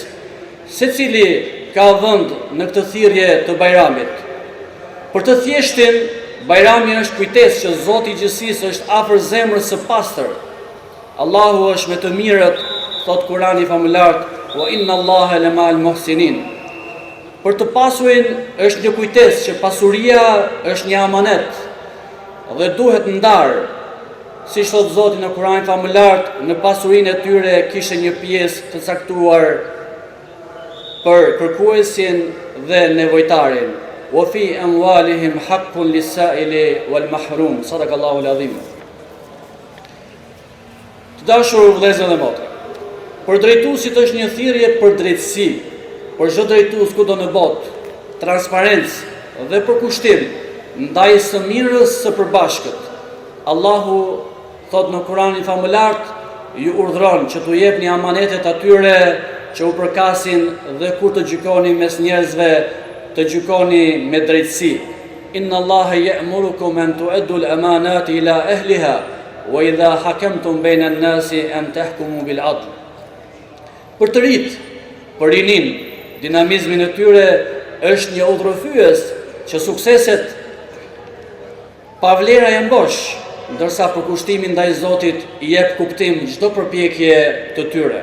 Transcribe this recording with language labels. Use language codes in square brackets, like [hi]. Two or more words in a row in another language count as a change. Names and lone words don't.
[sq] Secili ka vend në këtë thirrje të Bayramit. Për të thjeshtin, Bayrami është kujtesë që Zoti i gjithësisë është afër zemrës së pastër. Allahu është me të mirët, thot Kurani famullar, [ar] وإن الله لمع المحسنين. [sq] Për të pasurin është një kujtesë që pasuria është një amanet dhe duhet ndarë, si thot Zoti në Kur'an famullar, në pasurinë e tyre kishte një pjesë të caktuar për kërkuesin dhe nevojtarin. [ar] وفي أموالهم حق للسائل والمحروم. صدق الله العظيم. [sq] Të dashur vëllezër dhe motra, për drejtuesit është një thirrje për drejtësi, për çdo drejtues kudo në botë, transparencë dhe përkushtim ndaj së mirës së përbashkët. Allahu thot në Kur'anin famulart, ju urdhron që t'u jepni amanetet atyre që u përkasin dhe kur të gjykoni mes njerëzve, të gjykoni me drejtësi. [ar] إن الله يأمركم أن تؤدوا الأمانات إلى أهلها وإذا حكمتم بين الناس أن تحكموا بالعدل. [sq] Për të rit, për rinin, dinamizmin e tyre është një udhërrëfyes që sukseset pa vlera janë bosh, ndërsa për kushtimin ndaj Zotit i jep kuptim çdo përpjekje të tyre.